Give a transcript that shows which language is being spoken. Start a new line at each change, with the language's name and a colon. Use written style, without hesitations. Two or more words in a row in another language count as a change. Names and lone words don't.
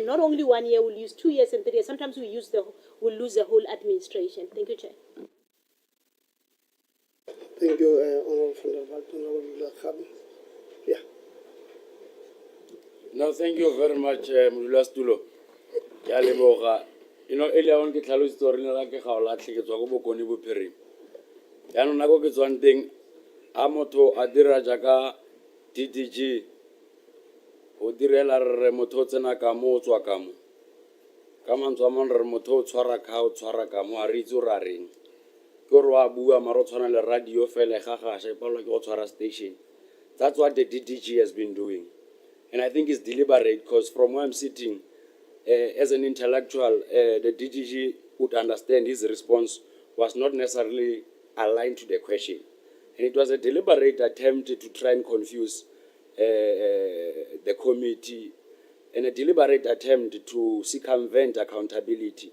English: Not only 1 year, we'll lose 2 years and 3 years. Sometimes we'll lose the whole administration. Thank you, Chair. Thank you, Honourable Khabi. Yeah. No, thank you very much, Mulastulo. You know, earlier on,
Tswana: ke tlhalositse gore le la ke ga o latlhe ke tswa go bokone bophirima. Yaanong nako ke tswang teng, a motho a dira jaaka DDG, o direla re motho o tsena ka mo o tswa ka mo. Ka mantswe a mangwe re motho o tshwara ka mo, a re itse gore a reng. Ke gore wa bua mara o tshwana le radio fela e gagasha e palelwa ke go tshwara station.
English: That's what the DDG has been doing. And I think it's deliberate, because from where I'm sitting, as an intellectual, the DDG would understand his response was not necessarily aligned to the question. And it was a deliberate attempt to try and confuse the committee, and a deliberate attempt to circumvent accountability.